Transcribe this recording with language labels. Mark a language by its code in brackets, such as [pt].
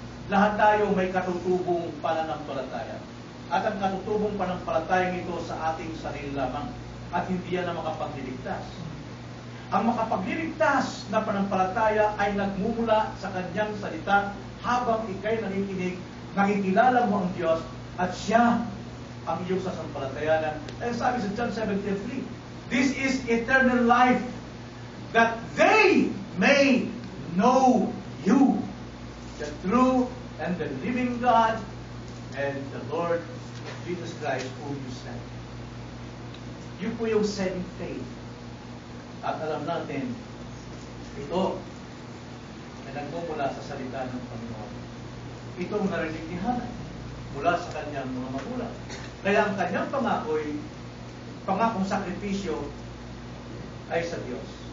[tl] Lahat tayo may katutubong pananampalataya. At ang katutubong pananampalataya ito sa ating sarili lamang. At hindi yan ang makapagliligtas. Ang makapagliligtas na pananampalataya ay nagmumula sa kanyang salita habang ikay nakikinig, nakikilala mo ang Diyos at siya ang iyong sasampalatayanan. Ay sabi sa [en] John 17:3, this is eternal life, that they may know you, the true and the living God, and the Lord Jesus Christ whom you sent. [tl] Yun po yung saving faith. At alam natin, ito ay nagmumula sa salita ng Panginoon. Itong narinig ni Hana mula sa kanyang mga magulang. Kaya ang kanyang pangakong sakripisyo ay sa Diyos.